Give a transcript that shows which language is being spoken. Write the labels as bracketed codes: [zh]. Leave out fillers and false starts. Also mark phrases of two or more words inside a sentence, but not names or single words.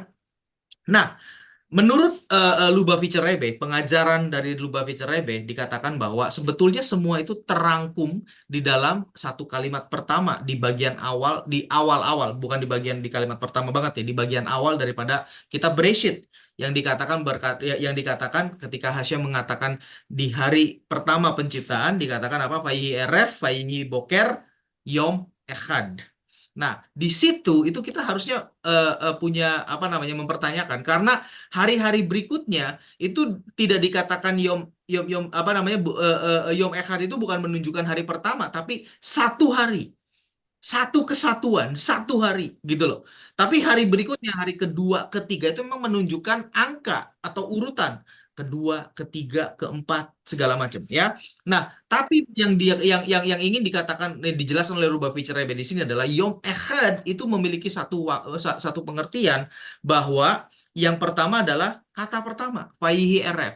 [id] Nah, menurut Lubavitcher Rebbe, pengajaran dari Lubavitcher Rebbe dikatakan bahwa sebetulnya semua itu terangkum di dalam satu kalimat pertama di bagian awal, di awal-awal, bukan di kalimat pertama banget ya, di bagian awal daripada kitab Bereshit, yang dikatakan yang dikatakan ketika Hashem mengatakan di hari pertama penciptaan, dikatakan apa? [he] ויהי ערב, ויהי בוקר, יום אחד. [id] Nah, di situ itu kita harusnya punya apa namanya, mempertanyakan, karena hari-hari berikutnya itu tidak dikatakan yom yom yom apa namanya [he] יום אחד, [id] itu bukan menunjukkan hari pertama, tapi satu hari, satu kesatuan, satu hari gitu loh. Tapi hari berikutnya, hari kedua, ketiga, itu memang menunjukkan angka atau urutan kedua, ketiga, keempat, segala macam, ya. Nah, tapi yang ingin dikatakan, dijelaskan oleh Lubavitcher Rebbe di sini adalah [he] יום אחד [id] itu memiliki satu pengertian, bahwa yang pertama adalah kata pertama, [he] ויהי ערב.